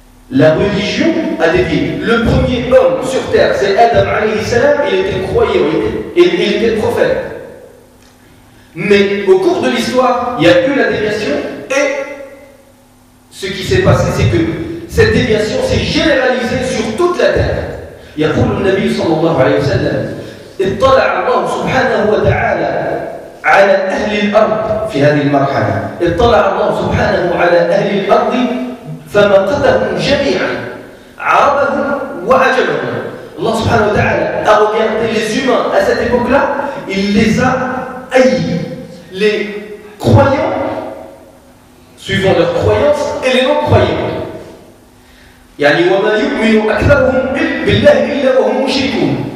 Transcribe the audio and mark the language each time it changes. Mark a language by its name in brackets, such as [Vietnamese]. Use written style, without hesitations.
[French] La religion a dévié. Le premier homme sur terre, c'est Adam alayhi salam, il était croyant, il était prophète. Mais au cours de l'histoire, il n'y a eu la déviation, et ce qui s'est passé, c'est que cette déviation s'est généralisée sur toute la terre. [Arabic] يقول النبي صلى الله عليه وسلم اطلع الله سبحانه وتعالى على أهل الأرض في هذه المرحلة اطلع الله سبحانه على أهل الأرض فمقتهم جميعا عربهم وعجمهم. [French] Allah subhanahu wa ta'ala a regardé les humains à cette époque-là, il les a haïs. Les croyants, suivant leurs croyances, et les non-croyants. [Arabic] يعني وما يؤمن أكثرهم بالله إلا وهم مشركون.